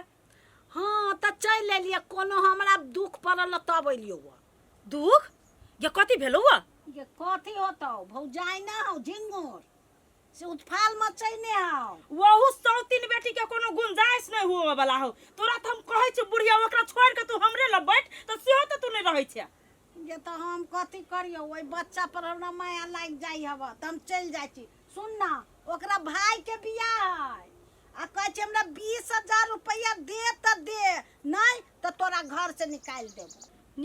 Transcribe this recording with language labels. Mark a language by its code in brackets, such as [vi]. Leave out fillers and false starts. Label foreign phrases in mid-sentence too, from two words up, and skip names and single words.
[mai] हाँ त चल एलिए कोनो हमरा दुख पड़ल तब एलियो दुख ये कथी भेलो हुआ ये कथी होतो भौजाई ना हो झिंगुर से उतफाल मचैने हो वहु सौतीन बेटी के कोनो गुंजाइश नहीं हुआ वाला हो तोरा त हम कहै छी बुढ़िया ओकरा छोड़ के तू हमरे ल बैठ त सेहो त तू नहीं रहै छै ये तो हम कथी करियो ओइ बच्चा पर हमरा माया लाग जाई हबा त हम चल जाई छी सुन ना ओकरा भाई के बियाह है आ कहै छै हमरा 20,000 रुपया दे त दे नहीं त तोरा घर से निकाल देबो